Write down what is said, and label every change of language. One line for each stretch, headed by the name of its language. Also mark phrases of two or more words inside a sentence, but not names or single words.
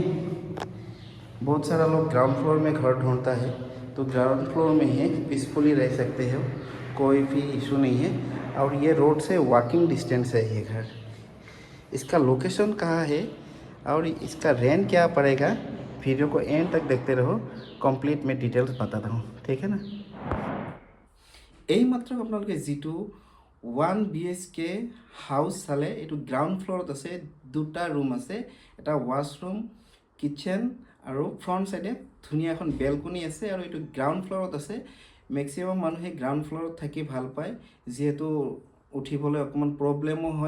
Hindi: बहुत सारा लोग
English: ground floor
Hindi: में घर ढूंढता है, तो
English: ground floor
Hindi: में है, पीसफुली रह सकते हो, कोई भी इशू नहीं है। और ये रोड से
English: walking distance
Hindi: है ये घर। इसका लोकेशन कहाँ है और इसका रेंट क्या पड़ेगा, वीडियो को एंड तक देखते रहो, कंप्लीट में डिटेल्स बताता हूँ, ठीक है ना।
Assamese: এইমাত্ৰ আপোনালোকে যিটো 1 BHK হাউচ চালে, এইটো
English: ground floorত
Assamese: আছে, দুটা ৰুম আছে, এটা ৱাছৰুম, কিটচেন আৰু
English: front sideএ
Assamese: ধুনীয়া এখন বেলকনি আছে। আৰু এইটো
English: ground floorত
Assamese: আছে। মেক্সিমাম মানুহে
English: ground floorত
Assamese: থাকি ভাল পায়, যিহেতু উঠিবলৈ অকণমান প্ৰব্লেমো হয়।